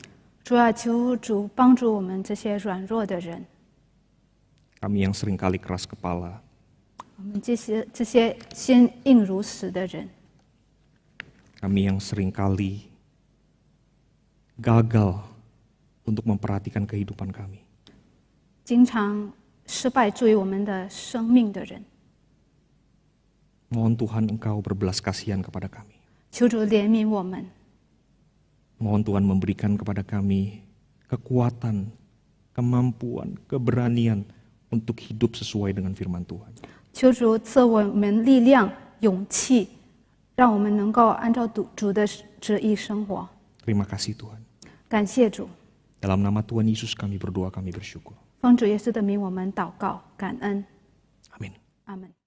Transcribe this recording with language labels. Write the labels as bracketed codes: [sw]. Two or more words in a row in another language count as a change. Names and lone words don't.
[zh] 主啊，求主帮助我们这些软弱的人， [id] Kami yang seringkali keras kepala, [zh] 我们这些心硬如石的人， [id] kami yang seringkali gagal untuk memperhatikan kehidupan kami. [zh] 经常失败注意我们的生命的人， [id] Mohon Tuhan Engkau berbelas kasihan kepada kami. [zh] 求主怜悯我们， [id] Mohon Tuhan memberikan kepada kami kekuatan, kemampuan, keberanian untuk hidup sesuai dengan firman Tuhan. [zh] 求主赐我们力量、勇气，让我们能够按照主的旨意生活。 [id] Terima kasih Tuhan. [zh] 感谢主， [id] Dalam nama Tuhan Yesus kami berdoa, kami bersyukur. [zh] 奉主耶稣的名，我们祷告，感恩， [id] Amin. [zh] 阿门。